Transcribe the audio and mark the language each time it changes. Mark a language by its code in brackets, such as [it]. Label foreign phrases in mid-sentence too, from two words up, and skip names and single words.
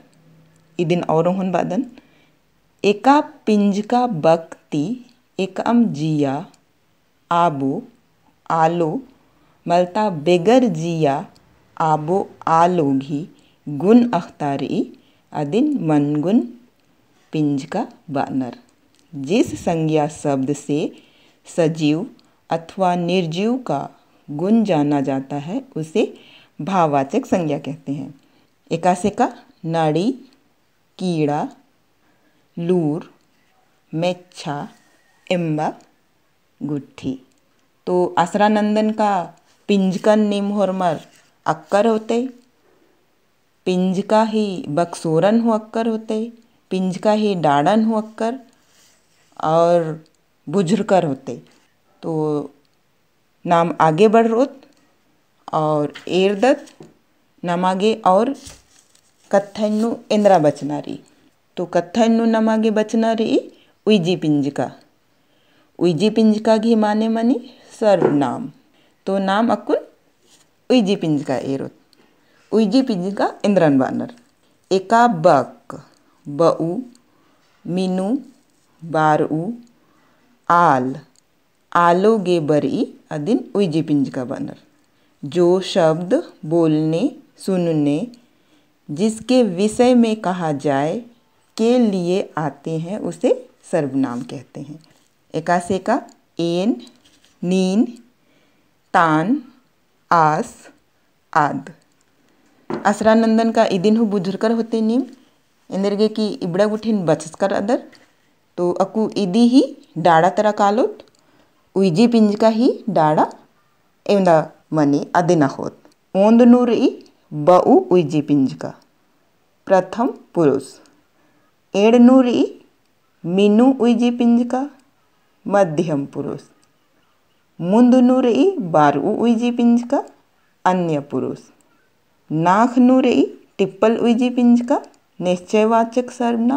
[kru] इदिन और होन बादन एका पिंज का बक्ति एकम जिया आबो आलो मलता बेगर जिया आबो आलो घी गुन अख्तारी अदिन मनगुन पिंज का बानर। [hi] जिस संज्ञा शब्द से सजीव अथवा निर्जीव का गुण जाना जाता है उसे भाववाचक संज्ञा कहते हैं। [kru] एकासे का नाड़ी, कीड़ा, लूर, मेच्छा, इम्बा, गुट्ठी। तो आसरानंदन का पिंजकन निम होरमर अक्कर होते, पिंज का ही बक्सोरन हो अक्कर होते, पिंज का ही डाड़न हो अक्कर और बुझरकर होते। तो नाम आगे बढ़ रोत और एरदत नाम आगे और कत्थनु इंद्रा बचनारी। तो कत्थनु नाम आगे बचनारी उइजी पिंज का। उइजी पिंज का घी माने मनी सर्वनाम। तो नाम अकुन उइजी पिंज का एरोत। उइजी पिंज का इंद्रन बानर। एका बक बऊ, मीनू, बारऊ, आल आलो गे बरी अदिन उइजी पिंज का बानर। [hi] जो शब्द बोलने सुनने जिसके विषय में कहा जाए के लिए आते हैं उसे सर्वनाम कहते हैं। [kru] एकासे का एन, नीन, तान, आस, आद। आसरानंदन का इदिन हो बुझरकर होते नीम इंदरगे की इबड़ा गुठिन बचस्कर अदर। तो अकु इदी ही डाड़ा तरह कालोत उइजी पिंज का ही डाड़ा एवंदा मनी अदिना होत। ओंद नूर ई बऊ उइजी पिंज का [hi] प्रथम पुरुष। [kru] एड़ नूर ई मीनू उइजी पिंज का [hi] मध्यम पुरुष। [kru] मुंद नूर ई बारऊ उइजी पिंज का [hi] अन्य पुरुष। [kru] नाख नूर ई टिप्पल उइजी पिंज का [hi] निश्चयवाचक सर्वनाम।